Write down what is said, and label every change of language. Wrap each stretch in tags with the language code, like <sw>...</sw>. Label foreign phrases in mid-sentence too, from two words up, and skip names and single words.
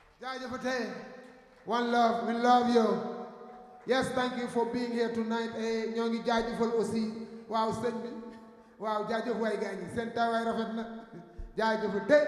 <en>Jaajëfate. One love, we love you. Yes, thank you for being here tonight.</en> <wo>Ñoo ngi jaajëfal aussi waaw sëñ bi waaw jaajëf waay gaañ yi seen tawaay rafet na jaajëfate.</wo>